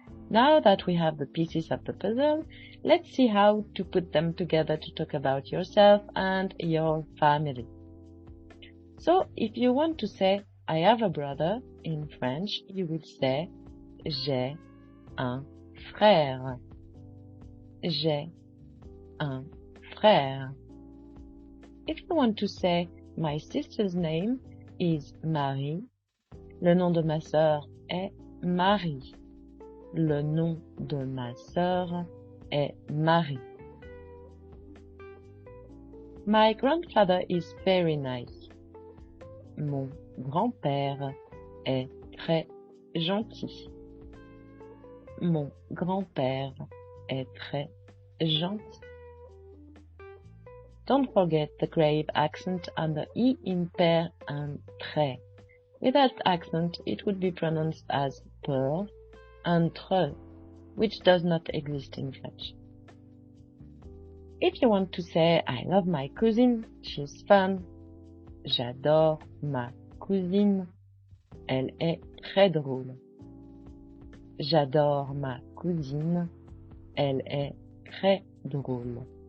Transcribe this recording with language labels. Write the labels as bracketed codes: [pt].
[en] Now that we have the pieces of the puzzle, let's see how to put them together to talk about yourself and your family. So, if you want to say, I have a brother, in French, you will say, [fr] j'ai un frère. J'ai un frère. [en] If you want to say, my sister's name is Marie, [fr] le nom de ma sœur est Marie. Le nom de ma sœur est Marie. [en] My grandfather is very nice. [fr] Mon grand-père est très gentil. Mon grand-père est très gentil. [en] Don't forget the grave accent on the E in père and très. Without accent, it would be pronounced as peur and tre, which does not exist in French. If you want to say, I love my cousin, she's fun. [fr] J'adore ma cousine, elle est très drôle. J'adore ma cousine, elle est très drôle.